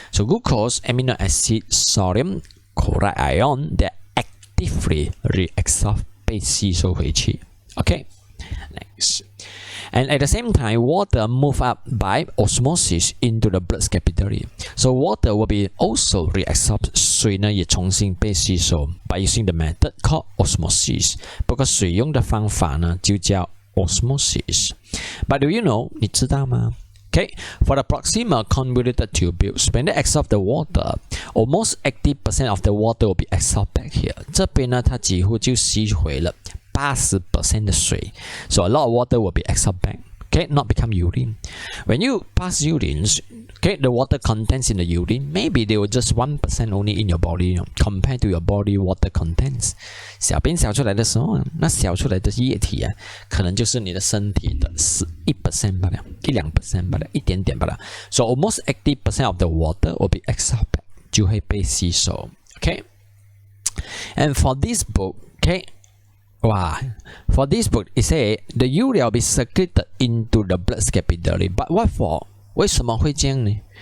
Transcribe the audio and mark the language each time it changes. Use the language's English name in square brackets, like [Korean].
[English] So glucose, amino acid, sodium, chloride ion, they are actively reabsorbed [Chinese] 被吸收回去 [English] ，okay. Next. And at the same time, water move up by osmosis into the blood capillary. So water will be also reabsorbed. [Chinese] 水呢也重新被吸收 [English] by using the method called osmosis. [Chinese] 不过水用的方法呢就叫 osmosis. [English] But do you know? [Chinese] 你知道吗？ [English] Okay, for the proximal convoluted tubules, when they absorb the water, almost 80% of the water will be absorbed back here. [Chinese] 这边呢，它几乎就吸回了80% 的水 ， [English] so a lot of water will be absorbed back. Okay, not become urine. When you pass urine, okay, the water contents in the urine, maybe they were just 1% only in your body, compared to your body water contents. [Chinese] 小便小出来的时候，那小出来的液体啊，可能就是你的身体的1% 罢了，1-2% 罢了，一点点罢了。 [English] So almost 80% of the water will be absorbed back， [Chinese] 就会被吸收。 [English] Okay, and for this book, okay. Wow. For this book, it says the urea will be secreted into the blood capillary. But what for? [Chinese] 为什么会这样呢？